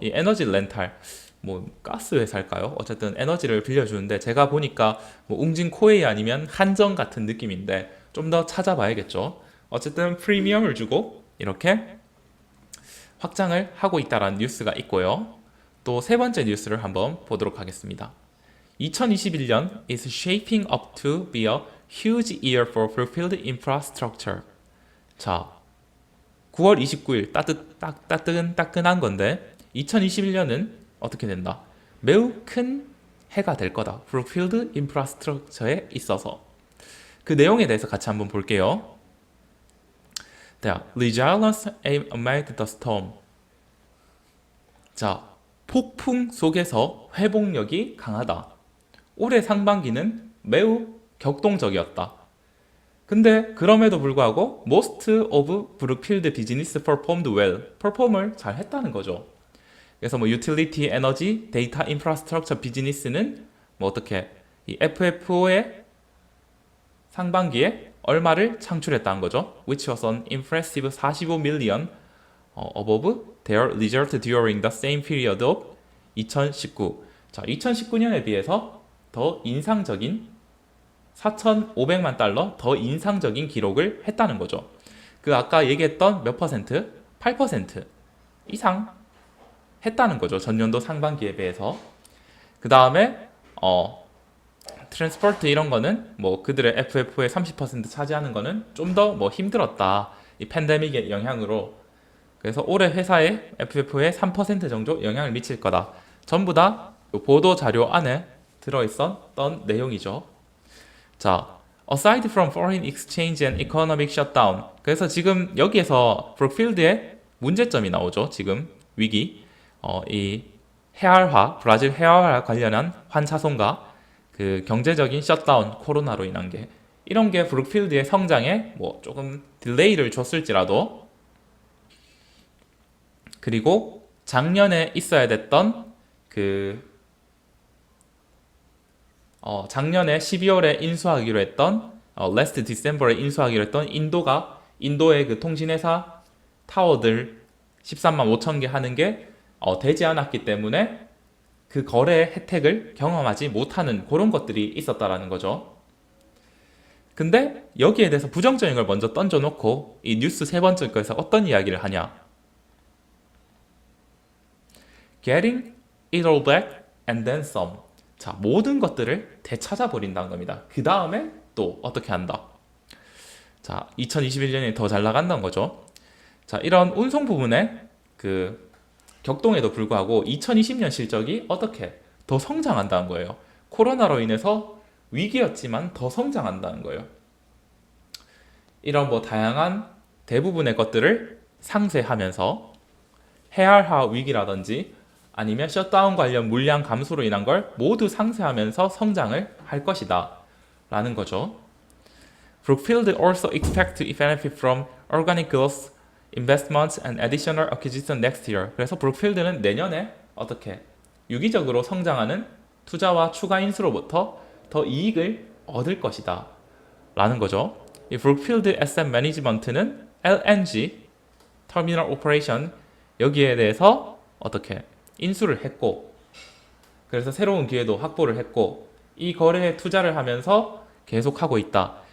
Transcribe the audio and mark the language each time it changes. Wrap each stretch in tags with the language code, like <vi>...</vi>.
<ko>이 에너지 렌탈 뭐 가스 회사일까요? 어쨌든 에너지를 빌려주는데 제가 보니까 뭐 웅진 코웨이 아니면 한정 같은 느낌인데 좀 더 찾아봐야겠죠. 어쨌든 프리미엄을 주고 이렇게 확장을 하고 있다라는 뉴스가 있고요. 또 세 번째 뉴스를 한번 보도록 하겠습니다.</ko> <en>2021년 is shaping up to be a huge year for Brookfield Infrastructure.</en> <ko>자, 9월 29일 따끈한 건데 2021년은 어떻게 된다? 매우 큰 해가 될 거다. 브룩필드 인프라스트럭처에 있어서. 그 내용에 대해서 같이 한번 볼게요.</ko> <en>Resilience amid the storm.</en> <ko>자, 폭풍 속에서 회복력이 강하다. 올해 상반기는 매우 격동적이었다. 근데 그럼에도 불구하고</ko> <en>most of Brookfield business performed well.</en> <ko>perform을 잘 했다는 거죠. 그래서 뭐</ko> <en>utility, energy, data infrastructure business</en> <ko>는 뭐 어떻게 이 FFO의 상반기에 얼마를 창출했다는 거죠.</ko> <en>Which was an impressive 45 million above their result during the same period of 2019.</en> <ko>자, 2019년에 비해서 더 인상적인 4,500만 달러 더 인상적인 기록을 했다는 거죠. 그 아까 얘기했던 몇 퍼센트? 8% 이상 했다는 거죠. 전년도 상반기에 비해서. 그 다음에 트랜스포트 이런 거는 뭐 그들의 FFO의 30% 차지하는 거는 좀 더 뭐 힘들었다. 이 팬데믹의 영향으로. 그래서 올해 회사의 FFO에 3% 정도 영향을 미칠 거다. 전부 다 보도 자료 안에 들어있었던 내용이죠.</ko> <en>자, aside from foreign exchange and economic shutdown.</en> <ko>그래서 지금 여기에서 브룩필드의 문제점이 나오죠. 지금 위기. 이 해알화, 브라질 해알화 관련한 환차손과 그 경제적인 셧다운, 코로나로 인한 게 이런 게 브룩필드의 성장에 뭐 조금 딜레이를 줬을지라도 그리고 작년에 있어야 됐던 그 작년에 12월에 인수하기로 했던</ko> <en>last December</en> <ko>에 인수하기로 했던 인도의 그 통신회사 타워들 13만 5천 개 하는 게 되지 않았기 때문에 그 거래 혜택을 경험하지 못하는 그런 것들이 있었다라는 거죠. 근데 여기에 대해서 부정적인 걸 먼저 던져놓고 이 뉴스 세 번째 거에서 어떤 이야기를 하냐?</ko> <en>Getting it all back and then some.</en> <ko>자, 모든 것들을 되찾아버린다는 겁니다. 그 다음에 또 어떻게 한다? 자, 2021년에 더 잘 나간다는 거죠. 자, 이런 운송 부분에 그 격동에도 불구하고 2020년 실적이 어떻게 더 성장한다는 거예요. 코로나로 인해서 위기였지만 더 성장한다는 거예요. 이런 뭐 다양한 대부분의 것들을 상쇄하면서 해알화 위기라든지 아니면 셧다운 관련 물량 감소로 인한 걸 모두 상쇄하면서 성장을 할 것이다 라는 거죠.</ko> <en>Brookfield also expect to benefit from organic growth, investments and additional acquisition next year.</en> <ko>그래서 브룩필드는 내년에 어떻게 유기적으로 성장하는 투자와 추가 인수로부터 더 이익을 얻을 것이다 라는 거죠. 이 브룩필드 애셋 매니지먼트는 LNG, 터미널 오퍼레이션 여기에 대해서 어떻게 인수를 했고 그래서 새로운 기회도 확보를 했고 이 거래에 투자를 하면서 계속하고 있다.</ko>